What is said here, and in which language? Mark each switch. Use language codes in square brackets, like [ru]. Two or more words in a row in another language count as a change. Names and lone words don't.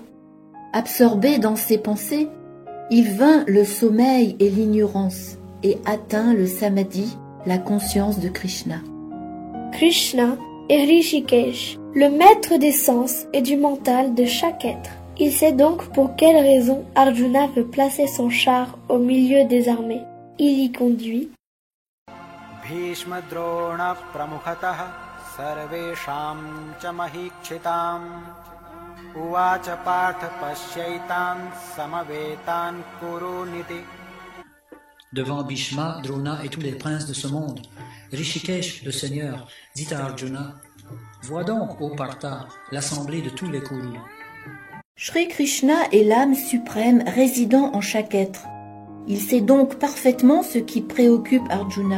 [fr] Absorbé dans ses pensées, il vainc le sommeil et l'ignorance et atteint le samadhi, la conscience de Krishna. Krishna est Rishikesh, le maître des sens et du mental de chaque être. Il sait donc pour quelle raison Arjuna veut placer son char au milieu des armées. Il y conduit [sa] भीष्म द्रोण प्रमुखतः सर्वेषां च महीक्षिताम् उवाच पार्थ पश्यैतान् समवेतान् कुरूनिति. [fr] Devant Bhishma, Drona et tous les princes de ce monde, Rishikesh, le Seigneur, dit à Arjuna, « Vois donc, ô Partha, l'assemblée de tous les Kurus. » Shri Krishna est l'âme suprême résidant en chaque être. Il sait donc parfaitement ce qui préoccupe Arjuna.